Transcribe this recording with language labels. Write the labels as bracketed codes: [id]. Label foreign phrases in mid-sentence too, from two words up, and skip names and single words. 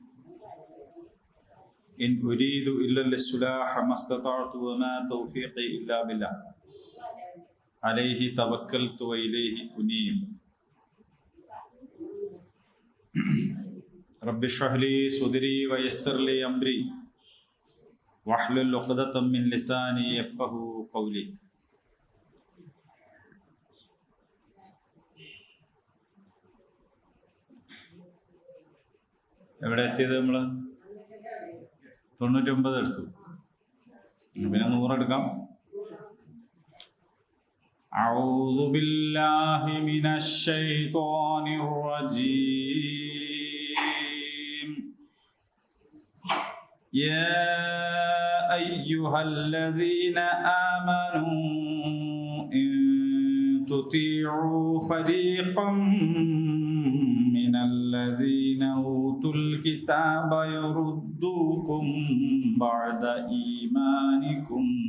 [ar] إن أريد إلا الإصلاح ما استطعت وما توفيقي إلا بالله. عليه توكلت وإليه أنيب. رب اشرح لي صدري ويسر لي أمري. واحلل عقدة من لساني يفقهوا قولي. [ml] എവിടെ എത്തിയത്? നമ്മൾ 99 എടുത്തു, പിന്നെ 100 എടുക്കാം. [ar] أعوذ بالله من الشيطان الرجيم. യാ أيها الذين آمنوا إن تطيعوا فريقا من الذين أوتوا الكتاب يردوكم بعد إيمانكم